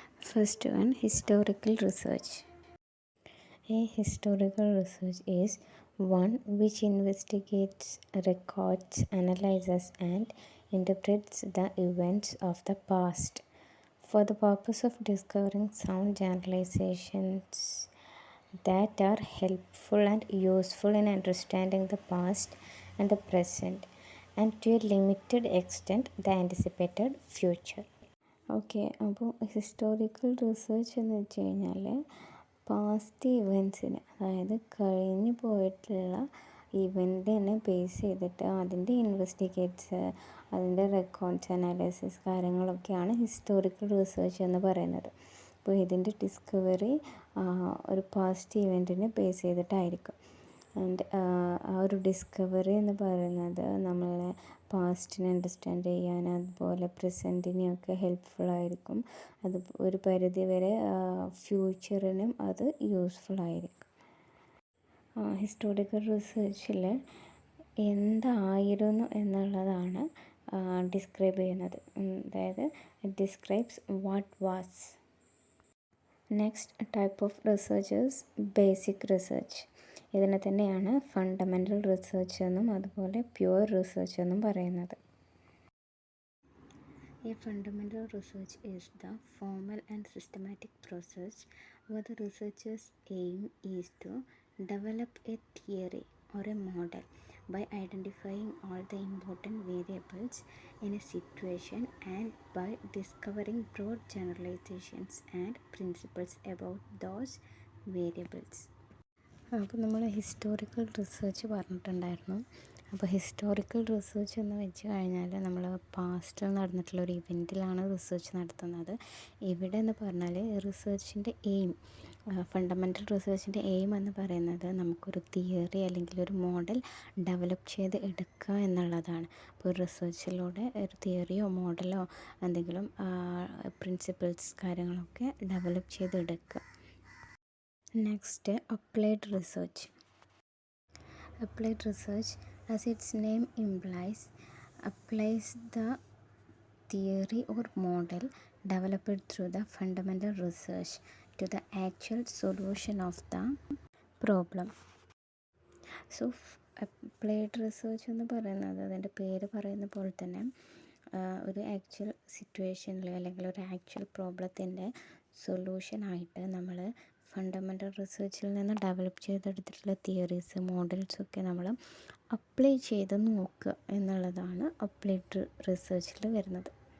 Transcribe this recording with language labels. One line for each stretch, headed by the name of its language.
English: First one, historical research. A historical research is one which investigates, records, analyzes, and interprets the events of the past for the purpose of discovering sound generalizations that are helpful and useful in understanding the past and the present, and to a limited extent the anticipated future.
Malayalam: Okay, അപ്പോൾ historical research എന്ന് വെച്ച് കഴിഞ്ഞാൽ past ഇവൻസിന്, അതായത് കഴിഞ്ഞു പോയിട്ടുള്ള ഇവൻറ്റിനെ base ചെയ്തിട്ട് അതിൻ്റെ investigates, അതിൻ്റെ റെക്കോർഡ്സ്, അനാലിസിസ് കാര്യങ്ങളൊക്കെയാണ് ഹിസ്റ്റോറിക്കൽ റിസർച്ച് എന്ന് പറയുന്നത്. അപ്പോൾ ഇതിൻ്റെ ഡിസ്കവറി ഒരു പാസ്റ്റ് ഇവൻറ്റിനെ ബേസ് ചെയ്തിട്ടായിരിക്കും. ആൻഡ് ആ ഒരു ഡിസ്കവറി എന്ന് പറയുന്നത് നമ്മളെ പാസ്റ്റിനെ അണ്ടർസ്റ്റാൻഡ് ചെയ്യാൻ, അതുപോലെ പ്രസൻറ്റിനെയൊക്കെ ഹെൽപ്ഫുള്ളായിരിക്കും. അത് ഒരു പരിധി വരെ ഫ്യൂച്ചറിനും അത് യൂസ്ഫുള്ളായിരിക്കും. ഹിസ്റ്റോറിക്കൽ റിസർച്ചിൽ എന്തായിരുന്നു എന്നുള്ളതാണ് ഡിസ്ക്രൈബ് ചെയ്യുന്നത്. അതായത്
English: It describes what was. Next type of researchers basic research.
Malayalam: ഇതിനെ തന്നെയാണ് ഫണ്ടമെൻ്റൽ റിസർച്ച് എന്നും അതുപോലെ പ്യുവർ റിസർച്ച് എന്നും പറയുന്നത്.
English: A fundamental research is the formal and systematic process where the researcher's aim is to develop a theory or a model by identifying all the important variables in a situation and by discovering broad generalizations and principles about those variables.
Malayalam: അപ്പോൾ നമ്മൾ historical research പറഞ്ഞിട്ടുണ്ടായിരുന്നു. അപ്പോൾ historical research എന്ന് വെച്ച് കഴിഞ്ഞാൽ നമ്മൾ പാസ്റ്റിൽ നടന്നിട്ടുള്ള ഒരു ഇവൻറ്റിലാണ് റിസർച്ച് നടത്തുന്നത്. ഇവിടെ എന്ന് പറഞ്ഞാൽ റിസർച്ചിൻ്റെ എയിം, ഫണ്ടമെൻ്റൽ റിസർച്ചിൻ്റെ എയിം എന്ന് പറയുന്നത് നമുക്കൊരു തിയറി അല്ലെങ്കിൽ ഒരു മോഡൽ ഡെവലപ്പ് ചെയ്ത് എടുക്കുക എന്നുള്ളതാണ്. അപ്പോൾ റിസർച്ചിലൂടെ ഒരു തിയറിയോ മോഡലോ എന്തെങ്കിലും പ്രിൻസിപ്പിൾസ് കാര്യങ്ങളൊക്കെ ഡെവലപ്പ് ചെയ്തെടുക്കുക.
English: Next, applied research. Applied research, as its name implies, applies the theory or model developed through the fundamental research to the actual solution of the problem. So, applied research
Malayalam: എന്ന് പറയുന്നത് അതിൻ്റെ പേര് പറയുന്ന പോലെ തന്നെ ഒരു ആക്ച്വൽ സിറ്റുവേഷനിൽ അല്ലെങ്കിൽ ഒരു ആക്ച്വൽ പ്രോബ്ലത്തിൻ്റെ സൊല്യൂഷനായിട്ട് നമ്മൾ ഫണ്ടമെൻ്റൽ റിസർച്ചിൽ നിന്ന് ഡെവലപ്പ് ചെയ്തെടുത്തിട്ടുള്ള തിയറീസ്, മോഡൽസൊക്കെ നമ്മൾ അപ്ലൈ ചെയ്ത് നോക്കുക എന്നുള്ളതാണ് അപ്ലൈഡ് റിസർച്ചിൽ വരുന്നത്.